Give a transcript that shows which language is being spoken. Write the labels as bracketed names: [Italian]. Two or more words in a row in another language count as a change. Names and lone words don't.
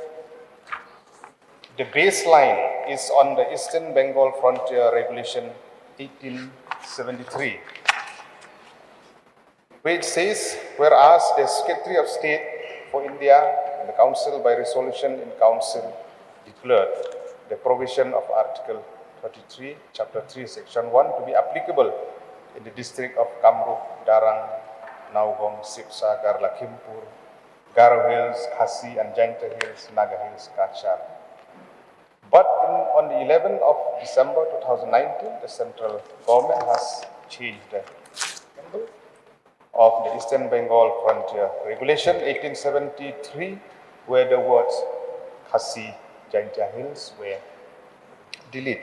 [English] baseline is on the Eastern Bengal Frontier Regulation 1873, which says, whereas the Secretary of State for India and the Council by resolution in Council declared the provision of Article 33, Chapter 3, Section 1 to be applicable in the district of Kamrup, Darang, Naugong, Sipsa, Garlakhimpur, Garo Hills, Khasi, and Jaintia Hills, Naga Hills, Kachar. But on the 11th of December 2019, the central government has changed the symbol of the Eastern Bengal Frontier Regulation 1873, where the words Khasi, Jaintia Hills were deleted.